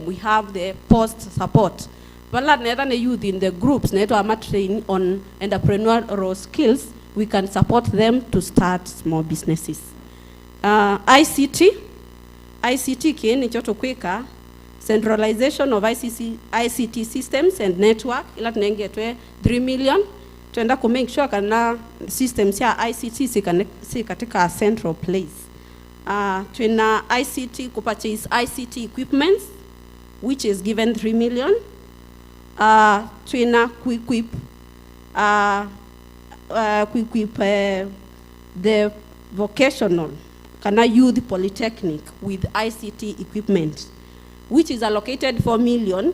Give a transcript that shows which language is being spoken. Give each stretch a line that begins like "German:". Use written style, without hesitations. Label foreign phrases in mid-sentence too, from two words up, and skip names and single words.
English: We have the post support. But the youth in the groups, train on entrepreneurial skills, we can support them to start small businesses. ICT
Kamba: kieni choto kweka,
English: centralization of ICT systems and network,
Kamba: ila tunengetwe 3 million. Tuenda ku
English: make sure
Kamba: kana systems ya ICT si katika
English: central place. Tuna ICT ku purchase ICT equipments, which is given 3 million. Tuna equip the vocational kana youth polytechnic with ICT equipment, which is allocated 4 million.